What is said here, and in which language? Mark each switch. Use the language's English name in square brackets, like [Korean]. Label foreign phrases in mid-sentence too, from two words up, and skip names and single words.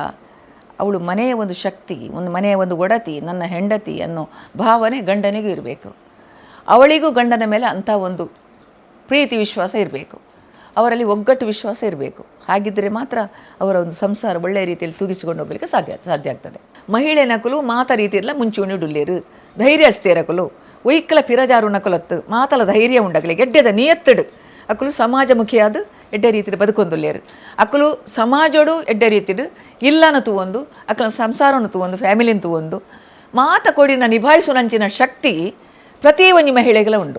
[Kannada] ಅವಳು ಮನೆಯ ಒಂದು ಶಕ್ತಿ, ಒಂದು ಮನೆಯ ಒಂದು ಒಡತಿ, ನನ್ನ ಹೆಂಡತಿ ಅನ್ನೋ ಭಾವನೆ ಗಂಡನಿಗೂ ಇರಬೇಕು. ಅವಳಿಗೂ ಗಂಡನ ಮೇಲೆ ಅಂಥ ಒಂದು ಪ್ರೀತಿ ವಿಶ್ವಾಸ ಇರಬೇಕು. ಅವರಲ್ಲಿ ಒಗ್ಗಟ್ಟು ವಿಶ್ವಾಸ ಇರಬೇಕು. ಹಾಗಿದ್ದರೆ ಮಾತ್ರ ಅವರ ಒಂದು ಸಂಸಾರ ಒಳ್ಳೆಯ ರೀತಿಯಲ್ಲಿ ತೂಗಿಸಿಕೊಂಡು ಹೋಗಲಿಕ್ಕೆ ಸಾಧ್ಯ ಆಗ್ತದೆ. [Tulu] ಮಹಿಳೆ ನಕಲು ಮಾತ ರೀತಿಯಲ್ಲ ಮುಂಚೂಣಿ ಡುಲ್ಲೇರು ಧೈರ್ಯಸ್ಥೇರಕಲು ಒಯ್ಕಲ ಪಿರಜಾರು ನಕಲತ್ತು ಮಾತಲ ಧೈರ್ಯ ಉಂಡಗಲಿ ಎಡ್ಡೆದ ನಿಯತ್ತಡು ಅಕ್ಕಲು ಸಮಾಜಮುಖಿಯಾದ ಎಡ್ಡೆ ರೀತಿಯಲ್ಲಿ ಬದುಕೊಂದುಲ್ಲೇರು. ಅಕ್ಕಲು ಸಮಾಜೋಡು ಎಡ್ಡೆ ರೀತಿಡು ಇಲ್ಲನ ತೂವೊಂದು, ಅಕ್ಕಲ ಸಂಸಾರವನ್ನು ತೂವೊಂದು, ಫ್ಯಾಮಿಲಿನ ತೂವೊಂದು, ಮಾತ ಕೊಡಿನ ನಿಭಾಯಿಸುನಂಚಿನ ಶಕ್ತಿ ಪ್ರತಿ ಒಂಜಿ ಮಹಿಳೆಗಳ ಉಂಡು.